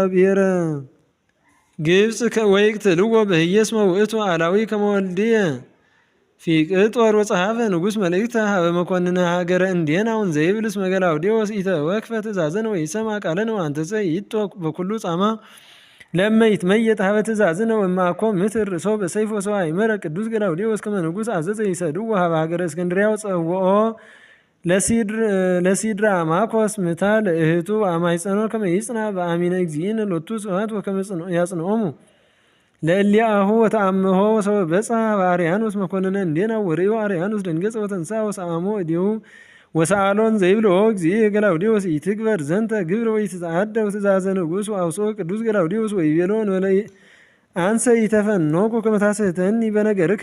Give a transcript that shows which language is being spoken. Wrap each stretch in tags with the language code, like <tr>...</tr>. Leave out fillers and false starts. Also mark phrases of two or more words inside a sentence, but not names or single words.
<gez>ብሔረ ግብጽ ወይቅትልዎ በህየ እስመ ውእቱ አላዊ ከመ ወልድየ ፊቅጦር ወጸሐፈ ንጉሥ መልእክተ ሀበ መኮንነ ሀገረ እንዴናው እንዘይብል እስመ ገላውዴዎስ ኢተወክፈ ትእዛዘነ ወኢሰምዐ ቃለነ ወአንተሰ ይጦ በኩሉ ጻማ ለእመ ይትመየጥ ሀበ ትእዛዝነ ወእመ አኮ ምትር ርእሶ በሰይፍ ወሰው አእመረ ቅዱስ ገላውዴዎስ ከመ ንጉሥ አዘዘ ይሰድዎ ሀበ ሀገረ እስክንድርያ ወጸውዖ ለሲድራማኮስ ምታ ለእህቱ አማይጸኖ ከመ ይጽንዐ በአሚነ እግዚእነ ሎቱ ስብሐት ወከመ ያጽንዖሙ ለእሊአሁ ወተአምሆ ወሰበ በጽሐ ሀበ አርያኖስ መኮንነ እንዴናው ወርእዮ አርያኖስ ደንገጸ ወተንሥአ ወሰአሞ እዴሁ ወሰአሎን ዘይብልኦ እግዚእ ገላውዴዎስ ኢትግበር ዘንተ ግብረ ወኢትትዓደው ትእዛዘ ንጉሥ ወአውጽኦ ቅዱስ ገላውዴዎስ ወይቤሎ እንበለ አንሰ ኢተፈኖኩ ከመ ታስሕተኒ በነገርከ</gez>